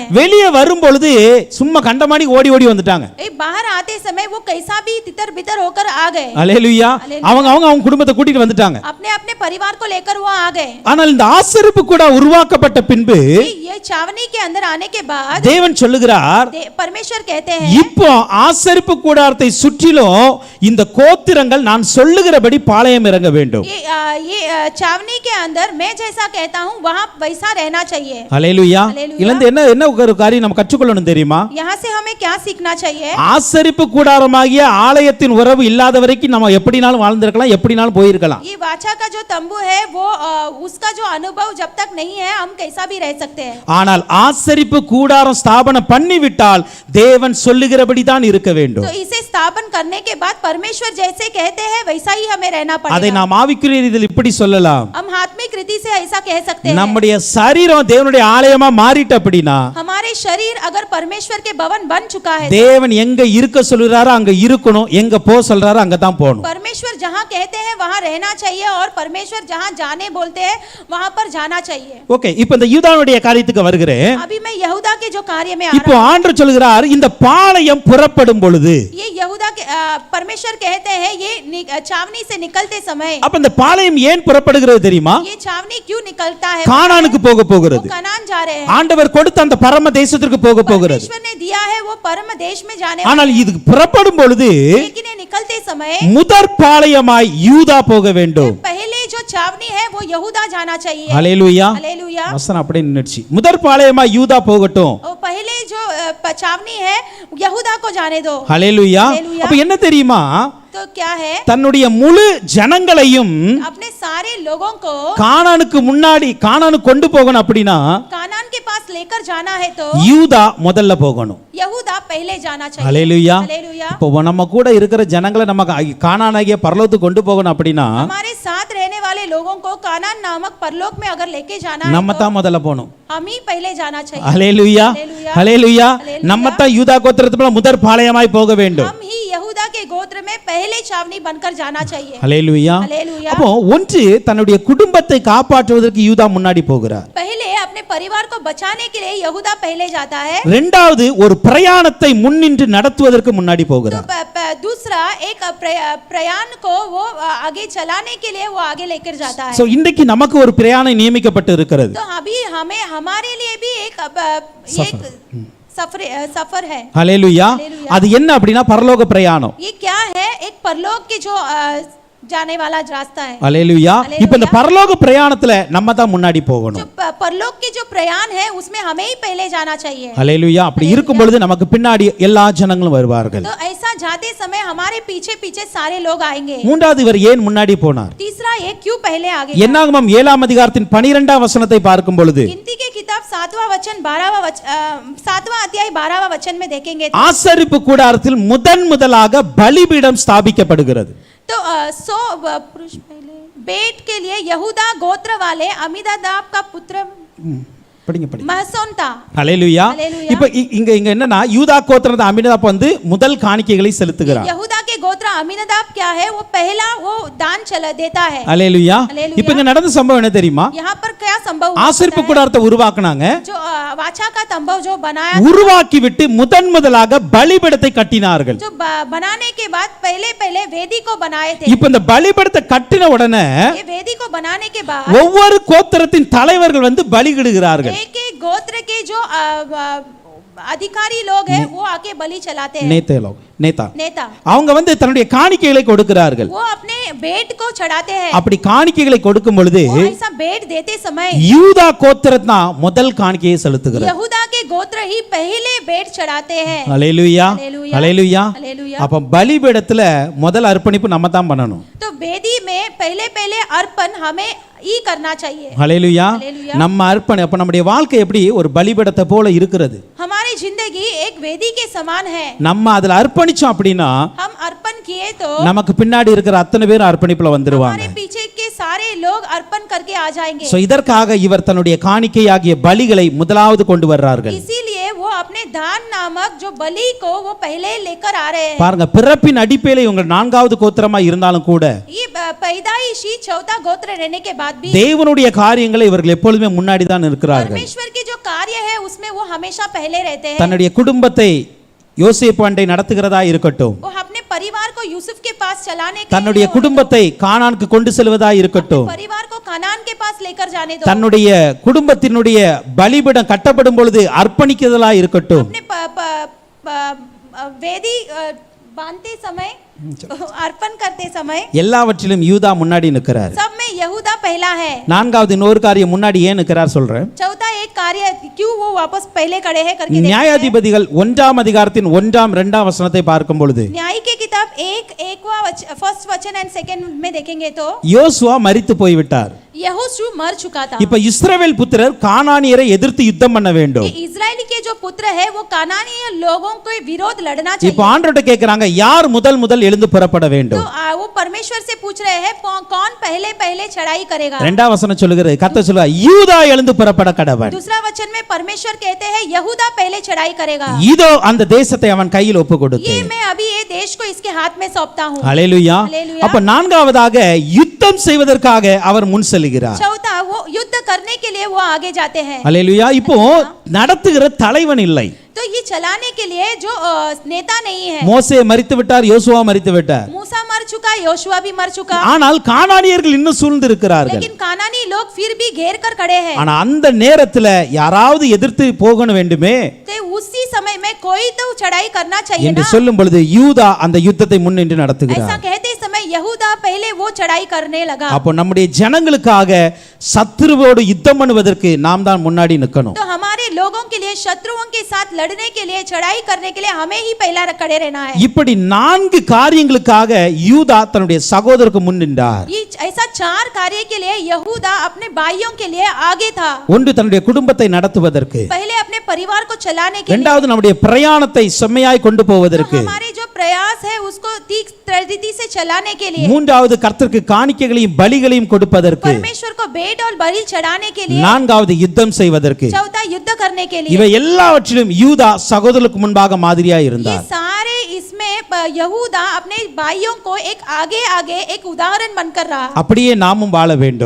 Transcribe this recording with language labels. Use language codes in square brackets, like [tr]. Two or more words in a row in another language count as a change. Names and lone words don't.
[ta] வெளியே வரும் பொழுது சும்மா கண்டமாடி ஓடி ஓடி வந்துட்டாங்க. [hi] बाहर आते समय वो कैसा भी तितर बितर होकर आ गए। [ta] ஹல்லேலூயா. அவங்க குடும்பத்தை கூட்டிட்டு வந்துட்டாங்க. [hi] अपने अपने परिवार को लेकर वो आ गए। [ta] ஆனால் இந்த ஆசரிப்பு கூட உருவாக்கப்பட்ட பின்பு [hi] ये छावनी के अंदर आने के बाद [ta] தேவன் சொல்லுகிறார், [hi] परमेश्वर कहते हैं [ta] இப்போ ஆசரிப்பு கூடாரத்தை சுற்றிலும் இந்த கோத்திரங்கள் நான் சொல்லுகிறபடி பாளையம் இறங்க வேண்டும். [hi] ये छावनी के अंदर मैं जैसा कहता हूँ वहाँ वैसा रहना चाहिए। [ta] ஹல்லேலூயா. ஹல்லேலூயா. இல்ல என்ன ஒரு காரியம் நம்ம கற்றுக்கொள்ளணும் தெரியுமா? [hi] यहाँ से हमें क्या सीखना चाहिए? [ta] ஆசரிப்பு கூடாரமாகிய ஆலயத்தின் உறவு இல்லாத வரைக்கும் நம்ம எப்படினாலும் வாழ்ந்திருக்கலாம், எப்படினாலும் போயிருக்கலாம். [hi] ये वाचा का जो तंबू है वो उसका जो अनुभव जब तक नहीं है हम कैसा भी रह सकते हैं। [ta] ஆனால் ஆசரிப்பு கூடாரம் ஸ்தாபனம் பண்ணிவிட்டால் தேவன் சொல்லுகிறபடி தான் இருக்க வேண்டும். [hi] तो इसे स्थापन करने के बाद परमेश्वर जैसे कहते हैं वैसा ही हमें रहना [ta] அதை [hi] पड़ेगा। [ta] நாம் ஆவிக்குரிய ரீதியில் இப்படி சொல்லலாம், [hi] हम आत्मिक रीति से ऐसा कह सकते हैं। [ta] நம்முடைய சரீரம் தேவனுடைய ஆலயமா மாறிட்ட அப்படின்னா [hi] हमारे शरीर अगर परमेश्वर के भवन बन चुका है, [ta] தேவன் எங்க இருக்க சொல்றாரோ அங்க இருக்கணும், எங்க போ சொல்றாரோ அங்க தான் போகணும். [hi] परमेश्वर जहाँ कहते हैं वहाँ रहना चाहिए और परमेश्वर जहाँ जाने बोलते हैं वहाँ पर जाना चाहिए. [ta] ஓகே, இப்போ இந்த யூதாவுடைய காரியத்துக்கு வருகிறேன். [hi] अभी मैं यहूदा के जो कार्य में आ [ta] இப்போ [hi] रहा हूँ, [ta] ஆண்டவர் சொல்கிறார், இந்த பாளையம் புறப்படும் பொழுது, [hi] ये यहूदा के परमेश्वर कहते हैं ये छावनी से निकलते समय, [ta] அப்ப இந்த பாளையம் ஏன் புறப்படுகிறது தெரியுமா? [hi] ये छावनी क्यों निकलता है? [ta] கானானுக்கு போக [hi] वो [ta] போகிறது. [hi] कनान जा रहे हैं. [ta] ஆண்டவர் கொடுத்த அந்த பரம தேசத்திற்கு போக போகிறது. [hi] परमेश्वर ने दिया है वो परम देश में जाने [ta] ஆனால் இது புறப்படும் பொழுது [hi] लेकिन ये निकलते समय [ta] முதற் பாளையமாய் யூதா போக வேண்டும். [hi] पहले जो छावनी है वो यहूदा जाना चाहिए. [ta] ஹல்லேலூயா. [hi] हालेलुया. [ta] வசனம் அப்படியே நின்னுச்சு. முதற் பாளையமாய் யூதா போகட்டும். [hi] और पहले जो छावनी है यहूदा को जाने दो. [ta] ஹல்லேலூயா. [hi] हालेलुया. [ta] அப்ப என்ன தெரியுமா? [hi] तो क्या है, [ta] தன்னுடைய முழு ஜனங்களையும் [hi] अपने सारे लोगों को [ta] கானானுக்கு முன்னாடி கானானுக்கு கொண்டு போகணும் அப்படின்னா [hi] कानान के पास लेकर जाना है तो [ta] யூதா முதல்ல போகணும். [hi] यहूदा पहले जाना चाहिए. [ta] ஹல்லேலூயா. [hi] हालेलुया. [ta] இப்போ நம்ம கூட இருக்கிற ஜனங்களை நம்ம கானானாகிய பரலோகத்துக்கு கொண்டு போகணும் அப்படின்னா [hi] हमारे साथ रहने वाले लोगों को कानान नामक परलोक में अगर लेके जाना है [ta] நம்ம [hi] तो [ta] தான் முதல்ல போகணும். [hi] हम ही पहले जाना चाहिए. [ta] ஹல்லேலூயா. [hi] हालेलुया. [ta] ஹல்லேலூயா. [hi] हालेलुया. [ta] நம்ம தான் யூதா கோத்திரத்துல முதற் பாளையமாய் போக வேண்டும். [hi] हम ही यहूदा के गोत्र में पहले छावनी बनकर जाना चाहिए. [ta] ஹல்லேலூயா. [hi] हालेलुया. [ta] அப்போ ஒன்று தன்னுடைய குடும்பத்தை காப்பாற்றுவதற்கு யூதா முன்னாடி போகிறார். [hi] पहले अपने परिवार को बचाने के लिए यहूदा पहले जाता है. [ta] இரண்டாவது ஒரு பிரயாணத்தை முன்னின்று நடத்துவதற்கு முன்னாடி [hi] तो [ta] போகிறார். [hi] दूसरा एक प्रयाण को वो आगे चलाने के लिए वो आगे लेकर जाता है. [ta] சோ இன்றைக்கு நமக்கு ஒரு பிரயாணம் நியமிக்கப்பட்டு இருக்கிறது. [hi] तो अभी हमें हमारे लिए भी एक सफर है. [ta] ஹல்லேலூயா. [hi] हालेलुया. [ta] அது என்ன அப்படின்னா பரலோக பிரயாணம். [hi] ये क्या है, एक परलोक के जो जाने वाला रास्ता है. [ta] ஹல்லேலூயா. [hi] हालेलुया. [ta] இப்போ இந்த பரலோக பிரயாணத்துல நம்ம தான் முன்னாடி [hi] जो [ta] போகணும். [hi] परलोक के जो प्रयाण है उसमें हमें ही पहले जाना चाहिए. [ta] ஹல்லேலூயா. அப்படி இருக்கும் பொழுது நமக்கு பின்னாடி எல்லா ஜனங்களும் வருவார்கள். [hi] तो ऐसा जाते समय हमारे पीछे पीछे सारे लोग आएंगे. [ta] மூன்றாவது இவர் ஏன் முன்னாடி போனார்? [hi] तीसरा ये क्यों पहले आगे? [ta] என்னாகமம் 7ஆம் அதிகாரத்தின் 12ஆம் வசனத்தை பார்க்கும் பொழுது [hi] गिनती के किताब 7वां वचन 7वां अध्याय 12वां वचन में देखेंगे [ta] ஆசரிப்பு கூடாரத்தில் முதலாக பலிபீடம் ஸ்தாபிக்கப்படுகிறது. [hi] तो 100 पुरुष पहले बेट के लिए यहूदा गोत्र वाले अमीनादाब का पुत्र [ta] படிங்க படிங்க. [hi] महसोन था. [ta] ஹல்லேலூயா. [hi] हालेलुया. [ta] இப்போ இங்க இங்க என்னன்னா யூதா கோத்திரத்து அமினதாப் வந்து முதல் காணிக்கைகளை செலுத்துகிறார். [hi] यहूदा के गोत्र अमीनादाब क्या है, वो पहला वो दान देता है. [ta] ஹல்லேலூயா. [hi] हालेलुया. [ta] இப்போ இங்க நடந்த சம்பவம் என்ன தெரியுமா? [hi] यहाँ पर क्या संभव हुआ [ta] ஆசரிப்பு [hi] पता है? [ta] கூடாரத்தை உருவாக்குனாங்க. [hi] जो वाचा का तंबू जो बनाया [ta] உருவாக்கி விட்டு முதலாக பலிபீடத்தை கட்டினார்கள். [hi] जो बनाने के बाद पहले वेदी को बनाए थे. [ta] இப்போ இந்த பலிபீடத்தை கட்டின உடனே [hi] ये वेदी को बनाने के बाद [ta] ஒவ்வொரு கோத்திரத்தின் தலைவர்கள் வந்து பலியிடுகிறார்கள். [hi] एक एक गोत्र के जो अधिकारी लोग हैं वो आके बलि चलाते हैं. [ta] நேதா அவங்க வந்து தன்னுடைய காணிக்கைகளை கொடுக்கிறார்கள். [hi] वो अपने बेट को चढ़ाते हैं. [ta] அப்படி காணிக்கைகளை கொடுக்கும் பொழுது [hi] वो ऐसा बेट देते समय [ta] யூதா கோத்திரம் தான் முதல் காணிக்கையை செலுத்துகிறார். [hi] यहूदा के गोत्र ही पहले बेट चढ़ाते हैं. [ta] ஹல்லேலூயா. [hi] हालेलुया. [ta] ஹல்லேலூயா. [hi] हालेलुया. [ta] அப்ப பலிபீடத்துல முதல் அர்ப்பணிப்பு நம்ம தான் பண்ணணும். [hi] तो वेदी में पहले अर्पण हमें ही करना चाहिए. [ta] ஹல்லேலூயா. [hi] हालेलुया. [ta] நம்ம அர்ப்பணம் அப்ப நம்முடைய வாழ்க்கை எப்படி ஒரு பலிபீடத்தை போல இருக்கிறது. [hi] हमारी जिंदगी एक वेदी के समान है. [ta] நம்ம அதுல அர்ப்பணிச்சோம் அப்படின்னா [hi] हम अर्पण किए तो [ta] நமக்கு பின்னாடி இருக்கிற அத்தனை பேரும் அர்ப்பணிப்புல வந்துருவாங்க. [hi] हमारे पीछे के सारे लोग अर्पण करके आ जाएंगे. [ta] சோ இதற்காக இவர் தன்னுடைய காணிக்கையாகிய பலிகளை முதலாவது கொண்டு வர்றார்கள். [hi] इसीलिए वो अपने दान नामक जो बलि को वो पहले लेकर आ रहे हैं. [ta] பாருங்க, பிறப்பின் அடிப்படையில இவங்க 4வது கோத்திரமா இருந்தாலும் கூட [hi] ये पैदाइशी चौथा गोत्र रहने के बाद भी [ta] தேவனுடைய காரியங்களை இவர்கள் எப்பொழுதுமே முன்னாடி தான் இருக்கிறார்கள். [hi] परमेश्वर के जो कार्य है उसमें वो हमेशा पहले रहते हैं. [ta] தன்னுடைய குடும்பத்தை யோசேப்பு அண்டை நடத்துகிறதா இருக்கட்டும், [hi] वो अपने परिवार को यूसुफ के पास चलाने के [ta] தன்னுடைய [hi] लिए [ta] குடும்பத்தை கானானுக்கு கொண்டு செல்வதா இருக்கட்டும், [hi] परिवार को कनान के पास लेकर जाने दो. [ta] தன்னுடைய குடும்பத்தினுடைய பலிபீடம் கட்டப்படும் பொழுது அர்ப்பணிக்கிறதா இருக்கட்டும், [hi] अपने वेदी बांधते समय अर्पण करते समय [ta] எல்லாவற்றிலும் யூதா முன்னாடி நிற்கிறார். [hi] सब में यहूदा पहला है. [ta] 4வது இன்னொரு காரியம் முன்னாடி ஏன் நிற்கிறார் சொல்றேன். [hi] चौथा एक कार्य क्यों वो वापस पहले खड़े हैं करके [ta] நியாயாதிபதிகள் 1ஆம் அதிகாரத்தின் 1ஆம் 2ஆம் வசனத்தை பார்க்கும் பொழுது [hi] न्याय के किताब 1वां फर्स्ट वचन [en] and second [hi] में देखेंगे तो [ta] யோசுவா மரித்து போய்விட்டார். [hi] यहोशू मर चुका था। [ta] இப்ப இஸ்ரவேல் புத்திரர் கானானியரை எதிர்த்து யுத்தம் பண்ண வேண்டும். [hi] ये इजरायली के जो पुत्र है वो कानानी लोगों के विरोध लड़ना [ta] இப்ப [hi] चाहिए। [ta] ஆண்டவர்ட்ட கேக்குறாங்க யார் முதல் எழுந்து புறப்பட [hi] तो [ta] வேண்டும். [hi] वो परमेश्वर से पूछ रहे हैं कौन पहले चढ़ाई करेगा। [ta] இரண்டாம் வசனம் சொல்லுகிறது கர்த்தர் சொல்லுவார் யூதா எழுந்து புறப்பட கடவன். [hi] दूसरा वचन में परमेश्वर कहते हैं यहूदा पहले चढ़ाई करेगा। [ta] இதோ அந்த தேசத்தை அவன் கையில் ஒப்பு [hi] ये [ta] கொடுத்தேன். [hi] मैं अभी ये देश को इसके हाथ में सौंपता हूँ। [ta] ஹல்லேலூயா. ஹல்லேலூயா. அப்ப நான்காவதாக யுத்தம் செய்வதற்காக அவர் முன் செல்கிறார். [hi] चौथा वो युद्ध करने के लिए वो आगे जाते हैं। [ta] ஹல்லேலூயா. இப்போ நடத்துகிற தலைவன் இல்லை. [hi] तो ये चलाने के लिए जो नेता नहीं है। [ta] மோசே மரித்து விட்டார், யோசுவா மரித்து விட்டார். [hi] मूसा मर चुका, योशुआ भी मर चुका। [ta] ஆனால் கானானியர்கள் இன்னும் சூழ்ந்து இருக்கிறார்கள். [hi] लेकिन कानानी लोग फिर भी घेर कर खड़े हैं। [ta] ஆனா அந்த நேரத்துல யாராவது எதிர்த்து போகணும் வேண்டுமே [hi] तो उसी समय में कोई तो चढ़ाई करना चाहिए [ta] என்று [hi] ना। [ta] சொல்லும் பொழுது யூதா அந்த யுத்தத்தை முன்னின்று [hi] ऐसा [ta] நடத்துகிறார். [hi] कहते समय यहूदा पहले वो चढ़ाई करने लगा। [ta] அப்போ நம்முடைய ஜனங்களுக்காக சத்துருவோடு யுத்தம் பண்ணுவதற்கு நாம் தான் முன்னாடி நிற்கணும். [hi] तो हमारे लोगों के लिए शत्रुओं के साथ लड़ने के लिए चढ़ाई करने के लिए हमें ही पहला खड़े रहना है। [ta] இப்படி 4 காரியங்களுக்காக யூதா தன்னுடைய சகோதரருக்கு முன் நின்றார். [hi] ये ऐसा 4 कार्य के लिए यहूदा अपने भाइयों के लिए आगे था। [ta] ஒன்று தன்னுடைய குடும்பத்தை நடத்துவதற்கு, [hi] पहले अपने परिवार को चलाने के लिए, [ta] இரண்டாவது நம்முடைய பிரயாணத்தை செம்மையாய் கொண்டு போவதற்கு, [hi] हमारे जो प्रयास है उसको ठीक तरीके से चलाने के लिए, [ta] மூன்றாவது கர்த்தருக்கு காணிக்கைகளையும் பலிகளையும் கொடுப்பதற்கு, [hi] परमेश्वर को भेंट और बलि चढ़ाने के लिए, [ta] நான்காவது யுத்தம் செய்வதற்கு. [hi] चौथा युद्ध करने के लिए। [ta] இவை எல்லாவற்றிலும் யூதா சகோதரருக்கு முன்பாக மாதிரியாய் [hi] ये [ta] இருந்தார். [hi] सारे इसमें यहूदा अपने भाइयों को एक आगे एक उदाहरण बनकर रहा। [ta] அப்படியே நாமும் வாழ வேண்டும்.